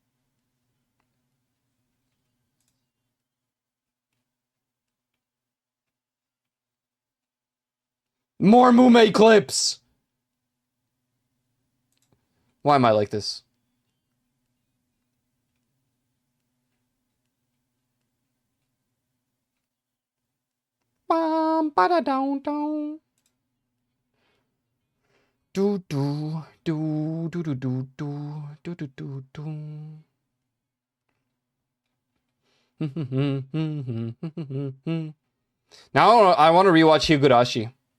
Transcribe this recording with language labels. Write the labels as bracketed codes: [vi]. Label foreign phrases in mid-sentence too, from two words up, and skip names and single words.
[en] More Mume clips! Why am I like this? Bum, ba-da-dum-dum. Do do do do do do do do do do. Now I want to rewatch Higurashi.